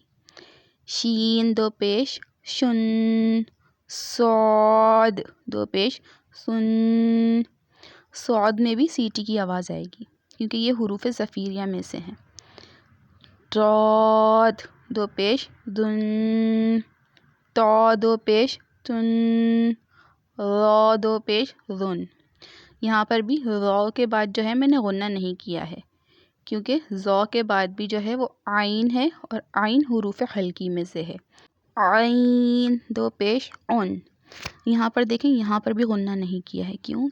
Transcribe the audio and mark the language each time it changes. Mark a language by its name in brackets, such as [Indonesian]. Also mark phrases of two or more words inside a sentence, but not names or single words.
[Urdu] شین 2 پیش شن، صاد 2 پیش سن، صاد میں بھی سیٹی کی آواز آئے گی کیونکہ یہ حروف ظفیریہ میں سے ہیں۔ ضاد 2 پیش دن، تا 2 پیش تن، را 2 پیش رن۔ یہاں پر بھی را کے بعد جو ہے میں نے غنہ نہیں کیا ہے کیونکہ زا کے بعد بھی جو ہے وہ عین ہے اور عین حروف حلقی میں سے ہے۔ عین 2 پیش عن۔ یہاں پر دیکھیں یہاں پر بھی غنہ نہیں کیا ہے، کیوں؟